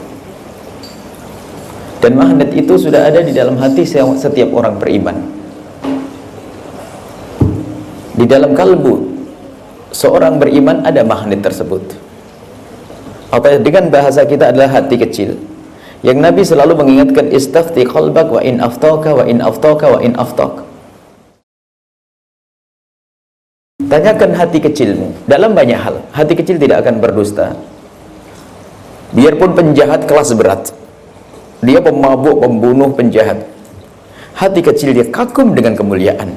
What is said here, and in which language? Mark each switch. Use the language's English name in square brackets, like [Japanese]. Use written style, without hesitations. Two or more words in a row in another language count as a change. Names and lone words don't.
[Indonesian] Dan magnet itu sudah ada di dalam hati setiap orang beriman. Di dalam kalbu seorang beriman ada magnet tersebut. Atau dengan bahasa kita adalah hati kecil. Yang Nabi selalu mengingatkan, [Arabic] استفت قلبك وإن أفتاك وإن أفتاك وإن أفتاك. [Indonesian] Tanyakan hati kecilmu dalam banyak hal. Hati kecil tidak akan berdusta. Biarpun penjahat kelas berat, dia pemabuk, pembunuh, penjahat, hati kecil dia kagum dengan kemuliaan.